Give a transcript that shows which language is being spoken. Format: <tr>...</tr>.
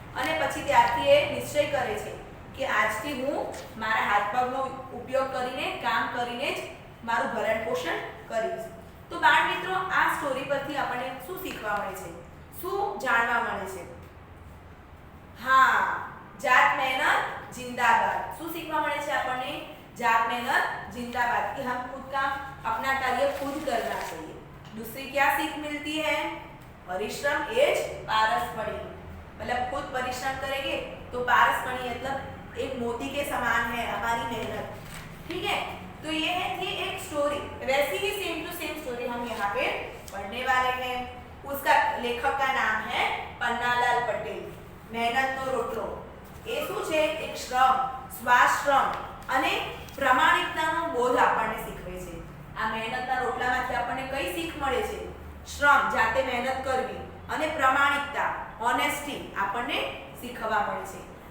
<gu>અને પછી ત્યારથી એ નિશ્ચય કરે છે કે આજથી હું મારા હાથ પગનો ઉપયોગ કરીને કામ કરીને જ મારું ભરણ પોષણ કરીશ। તો બાળ મિત્રો આ સ્ટોરી પરથી આપણને શું શીખવા મળે છે, શું જાણવા મળે છે? હા, જાત મહેનત जिंदाबाद। શું શીખવા મળે છે આપણને?</gu> <hi>जात मेहनत जिंदाबाद, कि हम खुद का अपना कार्य खुद करना चाहिए। दूसरी क्या सीख मिलती है? परिश्रम एज पारसमणि, मतलब खुद परिश्रम करेंगे तो पारसमणि मतलब एक मोती के समान है हमारी मेहनत। ठीक है, तो ये थी एक स्टोरी। वैसी ही सेम टू सेम स्टोरी हम यहाँ पे पढ़ने वाले हैं। उसका लेखक का नाम है पन्नालाल पटेल।</hi> <gu>मेहनतनो रोटलो એ શું છે? એક શ્રમ, સ્વાશ્રમ અને પ્રમાણિકતાનો બોધ આપણને શીખવે છે। આ મહેનતના રોટલામાંથી આપણને કઈ શીખ મળે છે? શ્રમ, જાતે મહેનત કરવી, અને પ્રમાણિકતા, ઓનેસ્ટી આપણને શીખવા મળે છે।</gu>